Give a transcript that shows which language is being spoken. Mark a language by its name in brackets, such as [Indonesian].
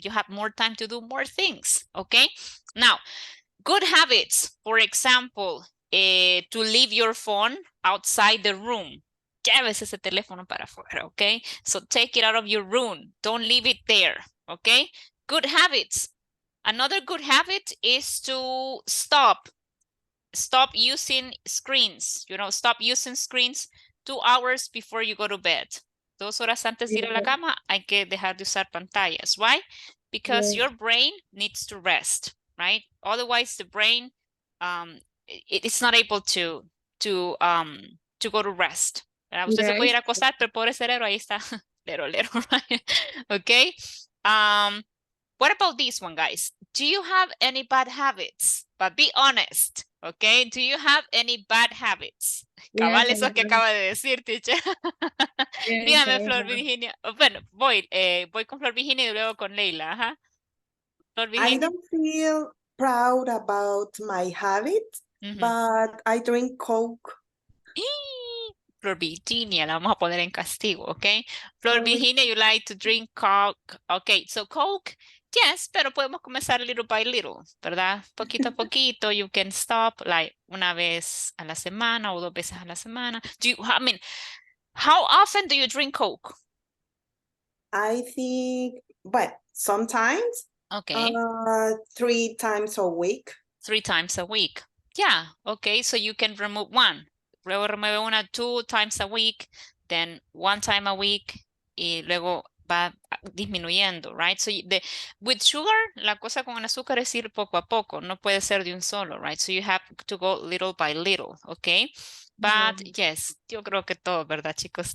[English] You have more time to do more things, okay? Now, good habits, for example, to leave your phone outside the room. [Spanish] Llévese ese teléfono para afuera, okay? [English] So take it out of your room. Don't leave it there, okay? Good habits. Another good habit is to stop using screens. You know, stop using screens 2 hours before you go to bed. [Spanish] 2 horas antes de ir a la cama, hay que dejar de usar pantallas. [English] Why? Because your brain needs to rest, right? Otherwise, the brain it's not able to go to rest. [Spanish] Usted se puede ir a acostar, pero pobre cerebro ahí está, lero, right? [English] Okay. What about this one, guys? Do you have any bad habits? But be honest, okay? Do you have any bad habits? [Spanish] Cabal, [English] Yes, [Spanish] eso que acaba de decir, teacher. [English] yes, [Spanish] Dígame, Flor Virginia. Bueno, voy con Flor Virginia y luego con Leila. Ajá. Flor [English] I [Spanish] Virginia. [English] don't feel proud about my habit, but I drink Coke. [Spanish] Flor Virginia, la vamos a poner en castigo, okay? [English] Flor Virginia, you like to drink Coke. Okay, so Coke, yes, [Spanish] pero podemos comenzar [English] little by little, ¿verdad? [Spanish] Poquito a poquito, [English] you can stop like [Spanish] una vez a la semana o 2 veces a la semana. [English] How often do you drink Coke? I think, but sometimes, Okay. 3 times a week. 3 times a week. Yeah, okay, so you can remove 1. [Spanish] Luego remueve una [English] 2 times a week, then 1 time a week, [Spanish] y luego va disminuyendo, [English] right? So with sugar, [Spanish] la cosa con el azúcar es ir poco a poco, no puede ser de un solo, right? [English] So you have to go little by little, okay? But yes, [Spanish] yo creo que todos, ¿verdad, chicos?